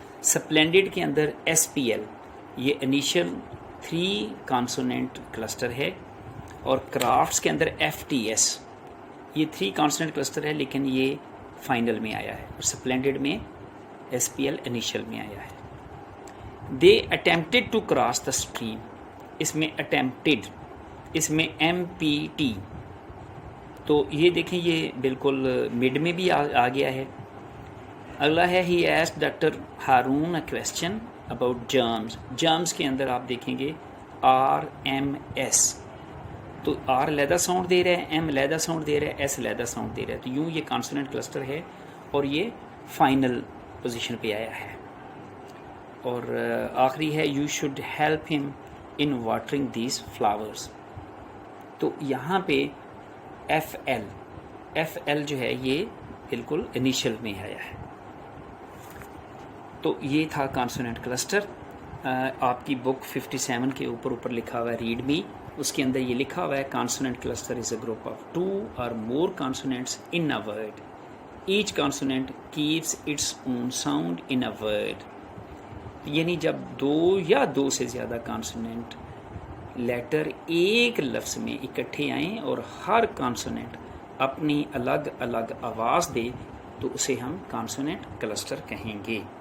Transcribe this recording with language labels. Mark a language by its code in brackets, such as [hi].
[ur] سپلینڈڈ کے اندر SPL یہ initial 3 کانسوننٹ cluster ہے، اور کرافٹس کے اندر FTS یہ 3 کانسوننٹ کلسٹر ہے لیکن یہ فائنل میں آیا ہے، اور سپلینڈڈ میں SPL انیشل میں آیا ہے. [en] They attempted to cross the stream. [ur] اس میں اٹیمپٹڈ، اس میں MPT. تو یہ دیکھیں یہ بالکل مڈ میں بھی آ گیا ہے. اگلا ہے [en] ہی asked doctor Haroon a question about germs. [ur] Germs کے اندر آپ دیکھیں گے RMS. تو R علیحدہ ساؤنڈ دے رہا ہے، M علیحدہ ساؤنڈ دے رہا ہے، S علیحدہ ساؤنڈ دے رہا ہے. تو یوں یہ کانسوننٹ کلسٹر ہے اور یہ فائنل پوزیشن پہ آیا ہے. اور آخری ہے [en] You should help him in watering these flowers. [ur] تو یہاں پہ FL جو ہے یہ بالکل انیشل میں آیا ہے. تو یہ تھا [en] Consonant cluster. آپ کی book 57 کے اوپر لکھا ہوا ہے ریڈ می، اس کے اندر یہ لکھا ہوا ہے consonant cluster is a group of 2 or more consonants in a word. Each consonant keeps its own sound in a word. [ur] یعنی جب 2 یا 2 سے زیادہ کانسوننٹ لیٹر ایک لفظ میں اکٹھے آئیں اور ہر کانسوننٹ اپنی الگ الگ آواز دے تو اسے ہم کانسوننٹ کلسٹر کہیں گے.